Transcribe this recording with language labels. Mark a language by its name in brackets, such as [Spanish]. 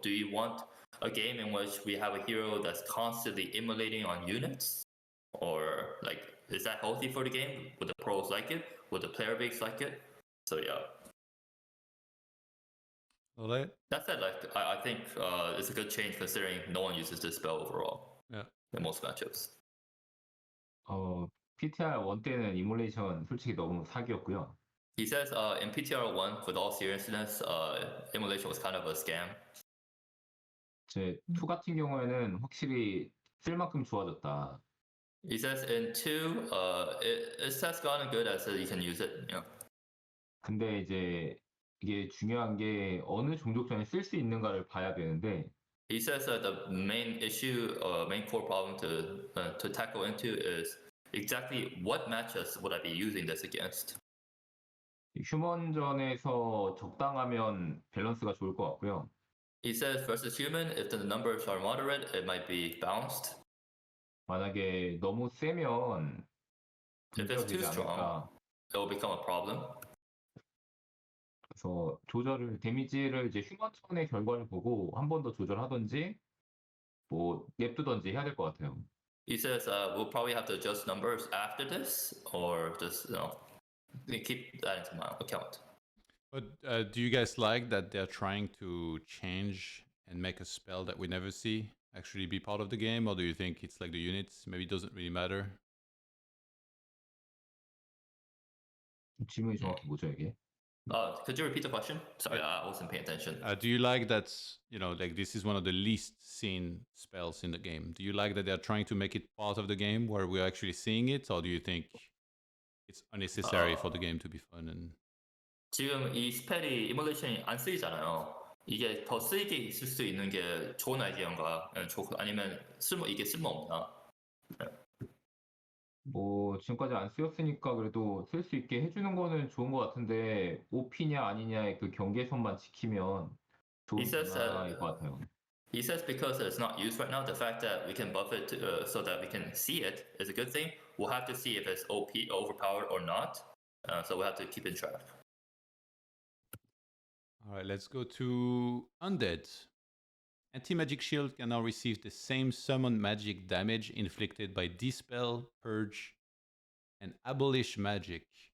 [English] Do you want a game in which we have a hero that's constantly immolating on units? Or like, is that healthy for the game? Would the pros like it? Would the player base like it? So yeah. LawLiet? That said, like I think it's a good change considering no one uses this spell overall. Yeah. In most matchups. [Korean] PTR 1 때는 이몰레이션 솔직히 너무 사기였고요. [English] He says in PTR 1, with all seriousness, Immolation was kind of a scam. [Korean] 제 2 같은 경우에는 확실히 쓸 만큼 좋아졌다. [English] He says in 2, it has gotten good as you can use it. Yeah. [Korean] 근데 이제 이게 중요한 게 어느 종족전에 쓸 수 있는가를 봐야 되는데 [English] He says that the main issue, main core problem to tackle into is exactly what matches would I be using this against. [Korean] 휴먼전에서 적당하면 밸런스가 좋을 것 같고요. [English] He says versus human, if the numbers are moderate, it might be balanced. [Korean] 만약에 너무 세면 [English] If [Korean] 문제가 [English] it's too [Korean] 되지 [English] strong, [Korean] 않을까. [English] it will become a problem. [Korean] 그래서 데미지를 이제 휴먼전의 결과를 보고 한 번 더 조절하든지 뭐 냅두든지 해야 될 것 같아요. [English] He says we'll probably have to adjust numbers after this, or just keep that into my account. But do you guys like that they're trying to change and make a spell that we never see actually be part of the game, or do you think it's like the units maybe it doesn't really matter? [Korean] 질문이 정확히 뭐죠 이게? [English] Could you repeat the question? Sorry, I wasn't paying attention. Do you like that, like this is one of the least seen spells in the game? Do you like that they're trying to make it part of the game where we're actually seeing it, or do you think it's unnecessary for the game to be fun? And [Korean] 지금 이 스펠이 이몰레이션이 안 쓰이잖아요. 이게 더 쓰이게 있을 수 있는 게 좋은 아이디어인가? 아니면 이게 쓸모없나? 뭐 지금까지 안 쓰였으니까 그래도 쓸 수 있게 해주는 거는 좋은 것 같은데 OP냐 아니냐의 그 경계선만 지키면 좋은 변화일 것 같아요. [English] He says because it's not used right now, the fact that we can buff it so that we can see it is a good thing. We'll have to see if it's OP, overpowered or not. So we'll have to keep in track. all right, let's go to Undead. Anti-magic shield can now receive the same summon magic damage inflicted by Dispel, Purge, and Abolish magic.